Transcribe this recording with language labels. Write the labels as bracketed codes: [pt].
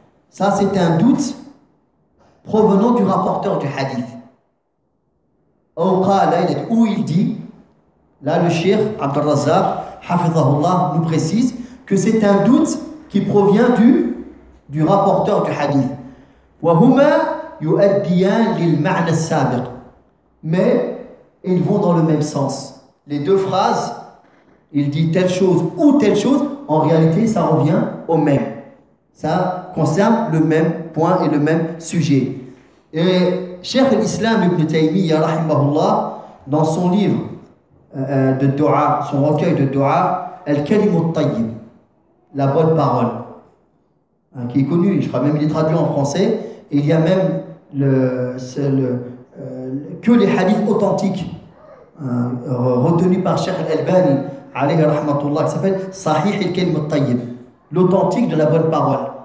[fr] Ça c'est un doute provenant du rapporteur du hadith. [ar] أو قال إلى [fr] où il dit. Là le cheikh عبد الرزاق حفظه الله nous précise que c'est un doute qui provient du rapporteur du hadith. [ar] وهما يؤديان للمعنى السابق. [fr] Mais ils vont dans le même sens. Les deux phrases, il dit telle chose ou telle chose, en réalité, ça revient au même. Ça concerne le même point et le même sujet. Et Cheikh l'Islam Ibn Taymiyyah, rahimahullah, dans son livre de Dua, son recueil de Dua, Al-Kalim al-Tayyib, la bonne parole, hein, qui est connu, je crois même il est traduit en français, et il y a même que les hadiths authentiques retenu par Cheikh Al-Albani alayhi rahmatullah, qui s'appelle Sahih al-Kalim al-Tayyib, l'authentique de la bonne parole.